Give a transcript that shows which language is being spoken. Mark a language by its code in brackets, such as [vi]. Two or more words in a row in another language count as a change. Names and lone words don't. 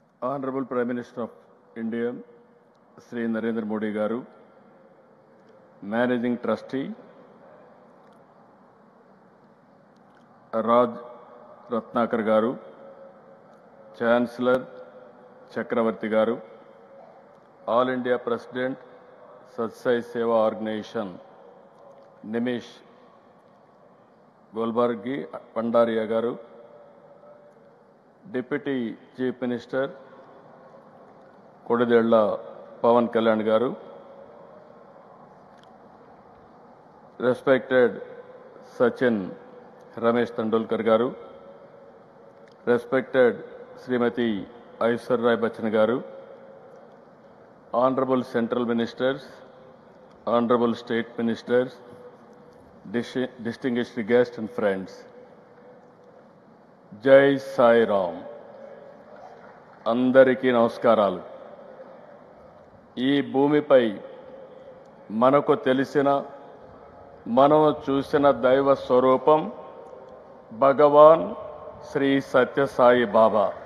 [en] Honorable Prime Minister of India, Sri Narendra Modi Garu, Managing Trustee, Raj Ratnakar Garu, Chancellor Chakravarti Garu, All India President, Satsai Seva Organization, Nimish Golbargi Pandaria Garu, Deputy Chief Minister, Kodadella Pawan Kalyan Garu, respected Sachin Ramesh Tendulkar Garu, respected Srimati Aishwarya Rai Bachchan Garu, Honorable Central Ministers, Honorable State Ministers, distinguished guests and friends. [hi] जय साई राम. [te] అందరికీ నమస్కారాలు. ఈ భూమిపై మనకు తెలిసిన మనం చూసిన దైవ స్వరూపం భగవాన్ శ్రీ సత్యసాయి బాబా.